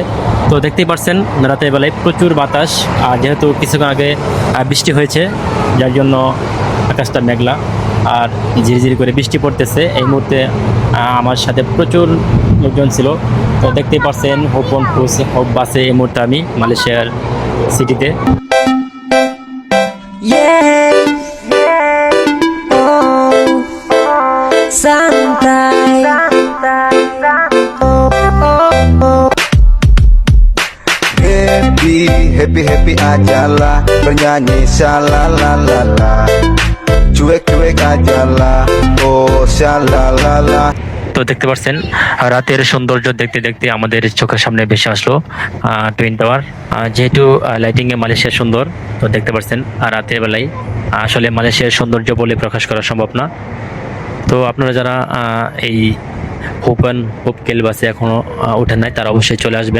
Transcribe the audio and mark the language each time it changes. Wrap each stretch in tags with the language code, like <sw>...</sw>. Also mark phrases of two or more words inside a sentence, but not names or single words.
<bn>তো দেখতেই পাচ্ছেন রাতের বেলায় প্রচুর বাতাস, আর যেহেতু কিছুক্ষণ আগে বৃষ্টি হয়েছে, যার জন্য আকাশটা মেঘলা আর ঝিরিঝিরি করে বৃষ্টি পড়তেছে। এই মুহূর্তে আমার সাথে প্রচুর লোকজন ছিল। তো দেখতেই পাচ্ছেন হোপ অ্যান্ড হোপ বাসে এই মুহূর্তে আমি মালয়েশিয়ার সিটিতে।</bn> <id>Santai. Happy ajalah, bernyanyi shalalalala. Cuek ajalah, oh shalalala.</id> <bn>তো দেখতে পাচ্ছেন রাতের সৌন্দর্য দেখতে দেখতে আমাদের চোখের সামনে ভেসে আসলো টুইন টাওয়ার। যেহেতু লাইটিংয়ে মালয়েশিয়া সুন্দর, তো দেখতে পাচ্ছেন রাতের বেলায় আসলে মালয়েশিয়ার সৌন্দর্য বলে প্রকাশ করা সম্ভব না। তো আপনারা যারা এই হোপ অ্যান্ড হোপ কেল বাসে এখনও ওঠেন নাই, তারা অবশ্যই চলে আসবেন।</bn>